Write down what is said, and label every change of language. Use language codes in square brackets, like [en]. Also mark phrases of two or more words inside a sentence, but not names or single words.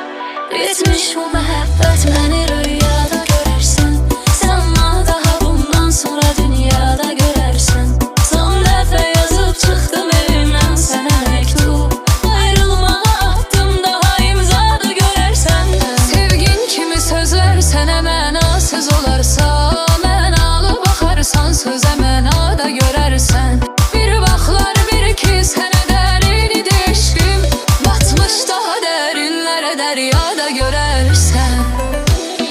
[tr] Bitmiş bu muhabbet, beni rüyada görürsün. Sen daha bundan sonra dünyada görürsün. Son defa yazıp çıktım evimden sana mektup. Ayrılmama hakkında hayırlarda görürsen. [az] Sevgin kimi sözler sənə mənasız olarsa, mənalı baxarsan sözə mənada görərsən. Bir vaxtlar bir ki sənə dərin idi eşqim, batmış daha dərinlərə dəryada görərsən.